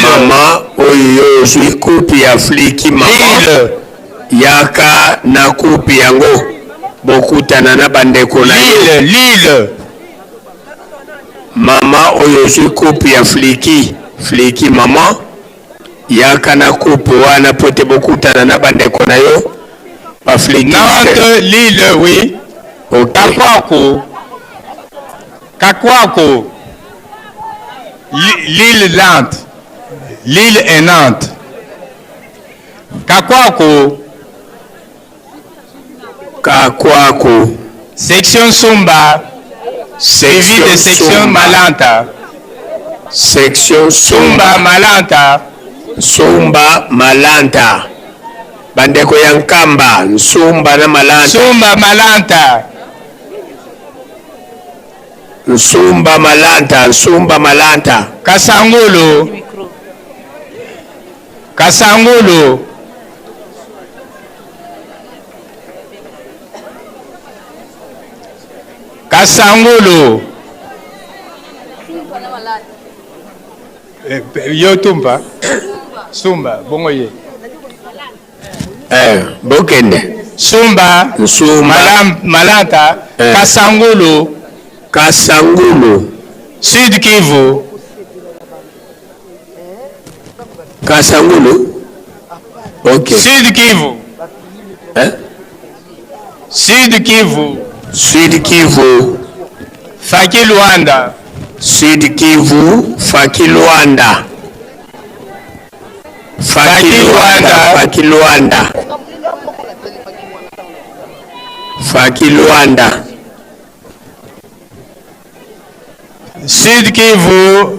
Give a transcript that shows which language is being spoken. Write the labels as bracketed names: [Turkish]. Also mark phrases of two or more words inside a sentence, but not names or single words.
[Lingala] Mama oyo zwi coupe ya fleki mama yaka na coupe yango bokutana na bandeko na yo Lille. Mama oyo zwi coupe ya fleki mama yaka na coupe wana pote bokutana na bandeko na yo bafletiste. [French] Nantes, Lille, oui. Okay. [Lingala] Kakwako. Lille, Nantes. [French] Lille et Nantes. Kakwako. Section Sumba. Suivi de section Malanta. Section Sumba Malanta. Sumba Malanta. [Lingala] Bandeko ya Nkamba, Nsumba na Malanta. Sumba Malanta. Nsumba Malanta, Nsumba Malanta. Kasangulu. Kasangulu. Kasangulu. Yo tumba. Sumba, bongo ye. Bokende. Sumba. Malanta. Kasangulu. Kasangulu. Sud Kivu. Kasangulu. Ok. Sud Kivu. Sud Kivu. Sud Kivu. Faki Luanda. Sud Kivu. Faki Luanda. Faki Luanda. Faki Luanda. Faki Luanda. Sud Kivu.